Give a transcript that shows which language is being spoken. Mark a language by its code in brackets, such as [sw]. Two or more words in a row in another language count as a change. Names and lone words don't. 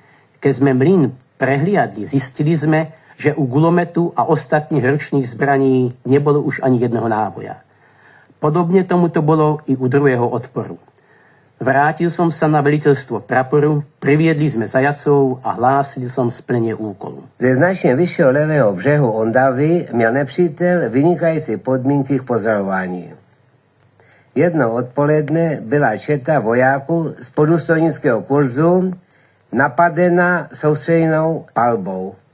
[sk] Keď sme mlyn prehliadli, zistili sme, že u guľometu a ostatných ručných zbraní nebolo už ani jedného náboja. Podobne tomu to bolo i u druhého odporu. Vrátil som sa na veliteľstvo praporu, priviedli sme zajacov a hlásil som splnenie úkolu. [cs] Ze značně vyššího levého břehu Ondavy měl nepřítel vynikající podmínky k pozorování. Jedno odpoledne byla četa vojáků z podůstojnického kurzu napadena soustředěnou palbou.